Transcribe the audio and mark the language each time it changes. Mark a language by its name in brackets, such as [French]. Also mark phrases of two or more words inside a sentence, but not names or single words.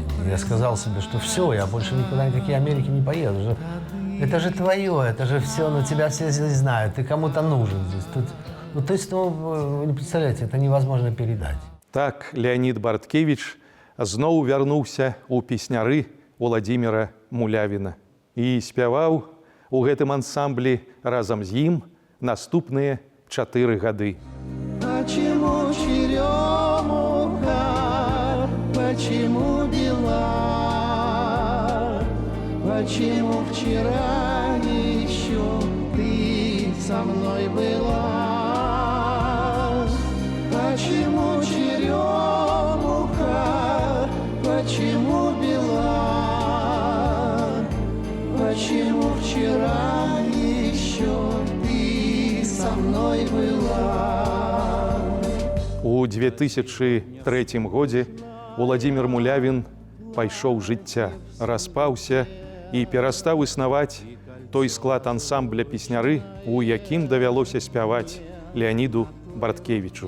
[Russian] Я сказал себе, что все, я больше никуда никакие Америки не поеду. Это же твое, это же все, ну тебя все здесь знают, ты кому-то нужен здесь. Тут, ну, то есть, ну, вы не представляете, это невозможно передать. [Belarusian] Так Леонід Барткевіч зноў вярнуўся ў песняры Владзіміра Мулявіна і спяваў у гэтым ансамблі разам з ім наступныя 4 гады. [Russian] Почему черемуха, почему бела, почему вчера еще ты со мной была? Почему черемуха, почему бела, почему вчера еще ты со мной была? [Belarusian] У 2003 годзе Владзімір Мулявін пайшоў жыцця, распаўся і перастаў існаваць той склад ансамбля песняры, у якім давялося спяваць Леоніду Барткевічу.